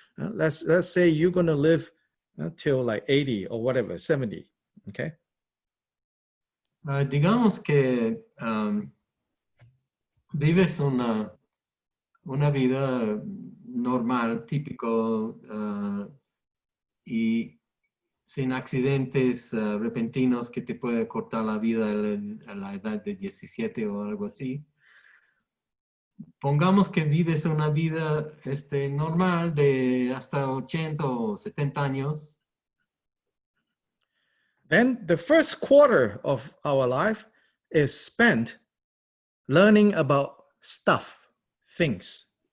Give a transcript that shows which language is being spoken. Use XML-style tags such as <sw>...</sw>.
<en>Let's say you're going to live till like 80 or whatever, 70, okay?</en> <es>Digamos que vives una vida normal, típico, y sin accidentes repentinos que te puede cortar la vida a la edad de 17 o algo así. Pongamos que vives una vida normal de hasta 80 o 70 años.</es> <en>Then the first quarter of our life is spent learning about stuff, things.</en>